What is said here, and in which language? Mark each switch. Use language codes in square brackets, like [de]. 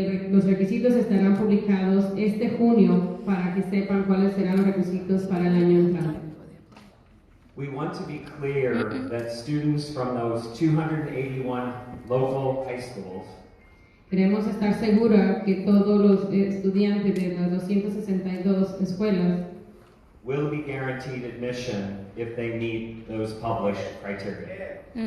[es] Los requisitos estarán publicados este junio para que sepan cuáles serán los requisitos para el año entrante. [en] We want to be clear that students from those 281 local high schools [es] Queremos estar seguros que todos los estudiantes de las 262 escuelas [en] will be guaranteed admission if they meet those published criteria.